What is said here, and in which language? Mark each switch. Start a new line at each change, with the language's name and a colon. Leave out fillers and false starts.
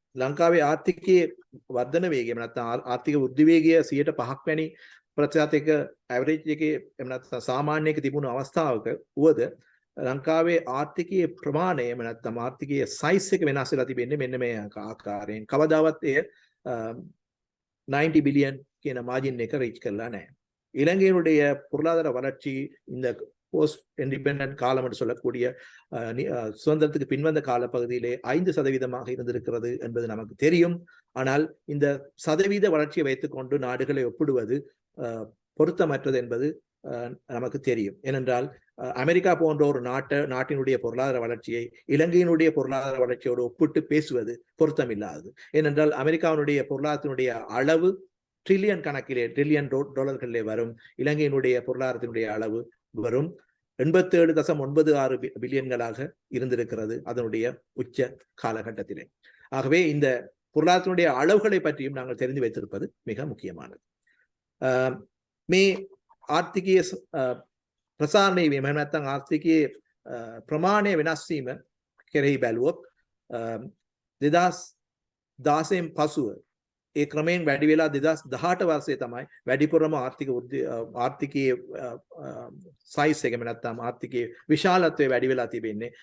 Sinhala: ලංකාවේ ආර්ථිකයේ වර්ධන වේගය නැත්නම් ආර්ථික වෘද්ධි වේගය 5% වැනි ප්‍රතිශතයක ඇවරේජ් එකේ එහෙම නැත්නම් සාමාන්‍යයක තිබුණු අවස්ථාවක වුවද ලංකාවේ ආර්ථිකයේ ප්‍රමාණය එහෙම නැත්නම් ආර්ථිකයේ සයිස් එක වෙනස් වෙලා තිබෙන්නේ මෙන්න මේ ආකාරයෙන්. කවදාවත් එය 90 பில்லியன் කියන මාජින් එක රීච් කරලා නැහැ.
Tamil: இலங்கையினுடைய பொருளாதார வளர்ச்சி இந்த போஸ்ட் இண்டிபெண்டன்ட் காலம் என்று சொல்லக்கூடிய சுதந்திரத்துக்கு பின்வந்த காலப்பகுதியிலே 5% இருந்திருக்கிறது என்பது நமக்கு தெரியும். ஆனால் இந்த சதவீத வளர்ச்சியை வைத்துக்கொண்டு நாடுகளை ஒப்பிடுவது பொருத்தமற்றது என்பது நமக்கு தெரியும். ஏனென்றால் அமெரிக்கா போன்ற ஒரு நாட்டினுடைய பொருளாதார வளர்ச்சியை இலங்கையினுடைய பொருளாதார வளர்ச்சியோடு ஒப்பிட்டு பேசுவது பொருத்தமில்லாதது. ஏனென்றால் அமெரிக்காவினுடைய பொருளாதாரத்தினுடைய அளவு ட்ரில்லியன் கணக்கிலே ட்ரில்லியன் டாலர்களிலே வரும். இலங்கையினுடைய பொருளாதாரத்தினுடைய அளவு வரும் 87.96 பில்லியன்களாக இருந்திருக்கிறது அதனுடைய உச்ச காலகட்டத்திலே. ஆகவே இந்த பொருளாதாரத்தினுடைய அளவுகளை பற்றியும் நாங்கள் தெரிந்து வைத்திருப்பது மிக முக்கியமானது.
Sinhala: මේ ආර්ථිකයේ ප්‍රසාරණය වීම එහෙම නැත්නම් ආර්ථිකයේ ප්‍රමාණය වෙනස් වීම කෙරෙහි බැලුවොත් 2016න් පසුව ඒ ක්‍රමයෙන් වැඩි වෙලා 2018 වර්ෂයේ තමයි වැඩිපුරම ආර්ථිකයේ සයිස් එක නැත්නම් ආර්ථිකයේ විශාලත්වය වැඩි වෙලා තිබෙන්නේ.